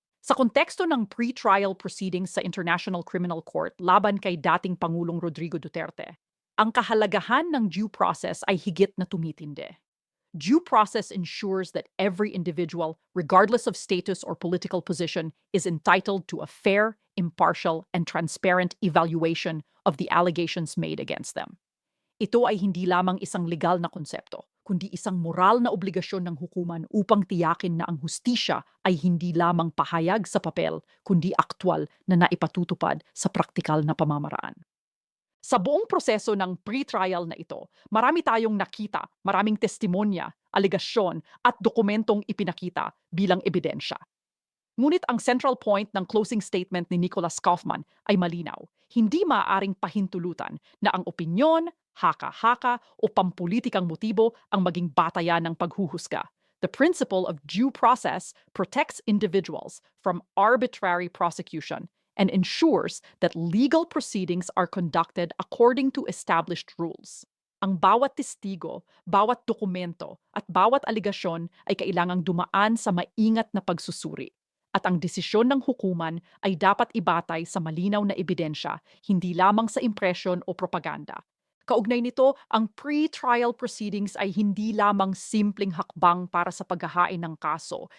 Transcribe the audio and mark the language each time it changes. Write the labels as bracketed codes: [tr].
[tl] Sa konteksto ng pre-trial proceedings sa International Criminal Court laban kay dating Pangulong Rodrigo Duterte, ang kahalagahan ng due process ay higit na tumitindi. [en] Due process ensures that every individual, regardless of status or political position, is entitled to a fair, impartial, and transparent evaluation of the allegations made against them. [tl] Ito ay hindi lamang isang legal na konsepto, kundi isang moral na obligasyon ng hukuman upang tiyakin na ang hustisya ay hindi lamang pahayag sa papel, kundi aktwal na naipatutupad sa praktikal na pamamaraan. Sa buong proseso ng pre-trial na ito, marami tayong nakita, maraming testimonya, alegasyon at dokumentong ipinakita bilang ebidensya. Ngunit ang central point ng closing statement ni Nicolas Kaufman ay malinaw. Hindi maaaring pahintulutan na ang opinyon, haka-haka o pampulitikang motibo ang maging batayan ng paghuhusga. [en] The principle of due process protects individuals from arbitrary prosecution and ensures that legal proceedings are conducted according to established rules. [tl] Ang bawat testigo, bawat dokumento, at bawat aligasyon ay kailangang dumaan sa maingat na pagsusuri. At ang desisyon ng hukuman ay dapat ibatay sa malinaw na ebidensya, hindi lamang sa impresyon o propaganda. Kaugnay nito, ang pre-trial proceedings ay hindi lamang simpleng hakbang para sa paghahain ng kaso.